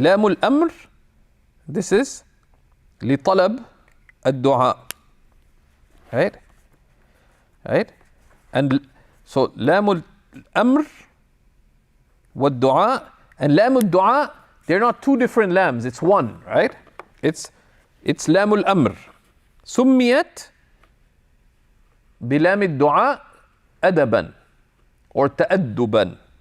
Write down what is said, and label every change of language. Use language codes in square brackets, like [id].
[ar] لام الأمر, [en] this is [ar] لطلب الدعاء. [en] Right? Right? And so لام الأمر والدعاء and لام الدعاء, they're not two different lams, it's one, right? [ar] It's لام الأمر. سميت بلام الدعاء أدبا or تأدبا.